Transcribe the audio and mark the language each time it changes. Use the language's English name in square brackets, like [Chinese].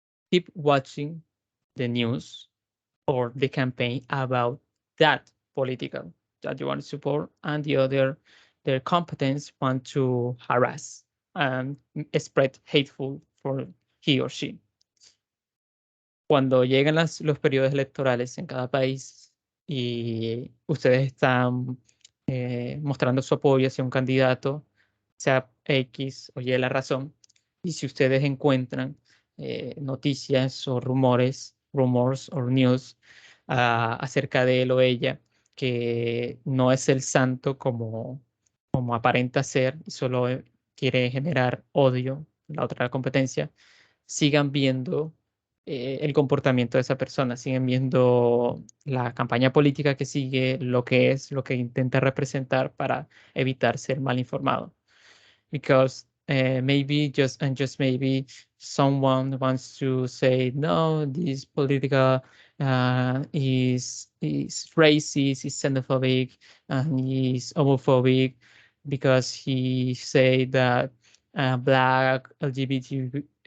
[English] keep watching the news or the campaign about that political that you want to support, and the other, their competence want to harass and spread hateful for he or she. [Spanish] Cuando llegan los periodos electorales en cada país y ustedes están mostrando su apoyo hacia un candidato, sea X o Y la razón, y si ustedes encuentran noticias o rumors o news acerca de él o ella, que no es el santo como aparenta ser y solo quiere generar odio en la otra competencia, sigan viendo el comportamiento de esa persona, siguen viendo la campaña política que sigue, lo que es, lo que intenta representar para evitar ser mal informado. [English] Because maybe just maybe someone wants to say no, this political is racist, is xenophobic, and is homophobic because he say that black LGBTQ